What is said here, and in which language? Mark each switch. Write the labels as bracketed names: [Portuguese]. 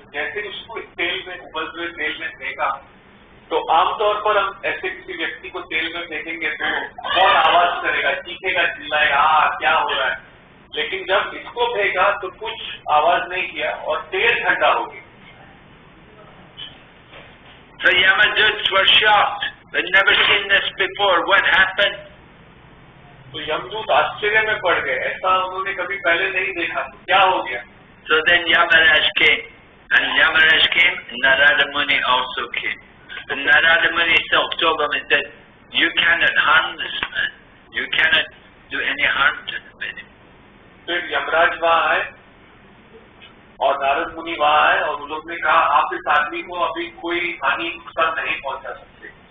[Hindi] जैसे उसको तेल में, उबलते हुए तेल में फेंका, तो आमतौर पर हम ऐसे किसी व्यक्ति को तेल में फेंकेंगे तो बहुत आवाज करेगा, चीखेगा, चिल्लाएगा, क्या हो रहा है। लेकिन जब इसको फेंका तो कुछ आवाज नहीं किया और तेल ठंडा हो गया। [English] The Yamaduts were shocked. They'd never seen this before. What happened? [Hindi] तो यमदूत आश्चर्य में पड़ गए, ऐसा उन्होंने कभी पहले नहीं देखा, क्या हो गया? [English] So then Yamaraj came, and Yamaraj came, and Narada Muni also came. And Narada Muni told them and said, you cannot harm this man. You cannot do any harm to him. [Hindi] फिर यमराज वहाँ आए और नारद मुनि वहाँ आए और उन लोग ने कहा आप इस आदमी को अभी कोई हानि नुकसान नहीं पहुंचा सकते।